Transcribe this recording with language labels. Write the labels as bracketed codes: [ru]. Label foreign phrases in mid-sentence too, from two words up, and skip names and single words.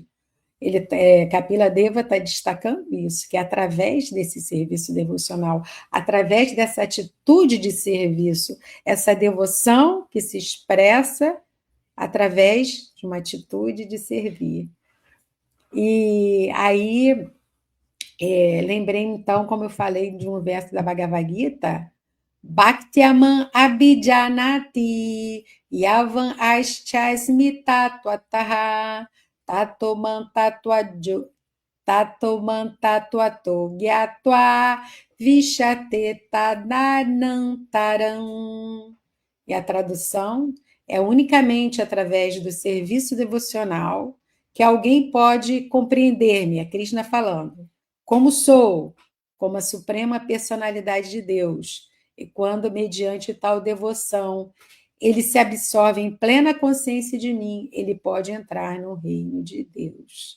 [pt] Kapila Deva está destacando isso, que é através desse serviço devocional, através dessa atitude de serviço, essa devoção que se expressa através de uma atitude de servir. E aí, lembrei então, como eu falei de um verso da Bhagavad Gita, [sa] भक्त्यामाम् अभिजानाति यावान् यश्चास्मि तत्त्वतः ततोमां तत्त्वतो ज्ञात्वा विशते तदनन्तरम्. [pt] E a tradução é unicamente através do serviço devocional que alguém pode compreender-me, a Krishna falando, como sou, como a suprema personalidade de Deus. E quando, mediante tal devoção, ele se absorve em plena consciência de mim, ele pode entrar no reino de Deus.